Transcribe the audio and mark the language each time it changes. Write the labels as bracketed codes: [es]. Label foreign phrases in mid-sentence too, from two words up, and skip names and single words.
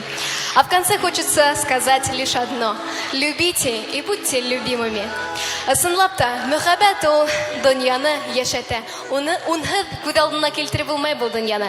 [ru] А в конце хочется сказать лишь одно. Любите и будьте любимыми. [ba] Ысынлап та, мөхәббәт ул дөньяны яшәтә. Унһыҙ күҙ алдына килтереп булмай бу дөньяны.